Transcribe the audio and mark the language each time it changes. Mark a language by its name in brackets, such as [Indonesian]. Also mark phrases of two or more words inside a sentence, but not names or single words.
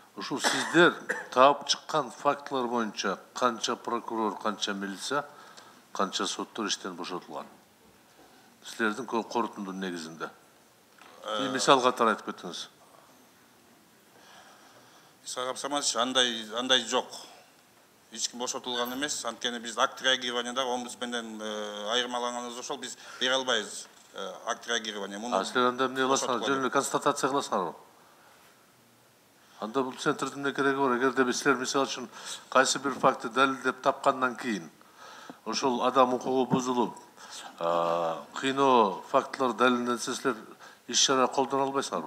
[Kyrgyz] Ушул сиздер таап чыккан фактылар боюнча канча прокурор, канча милиция, канча соттор иштен бошотулган? Силердин корутундун негизинде. [Kazakh] Bir misal қатар айтып кеттіңіз. Исағап Саматович, андай жоқ. Ешкім бошотылған емес. [Kyrgyz] Анткени биз [Russian] акт реагированияда [Kyrgyz] омбудсменден айырмаланганыбыз ошол, биз бере албайбыз [Russian] акт реагирования. [Kyrgyz] Силер анда эмне кыласыңар? Жөн констатация кыласыңарбы? Анда бул центрдин эмне кереги бар? Эгерде биз силер мисалы үчүн кайсы бир факты далилдеп тапкандан кийин ошол адам укугу бузулуп, кыйноо фактылар далилденсе силер иш-чара колдоно албайсыңарбы?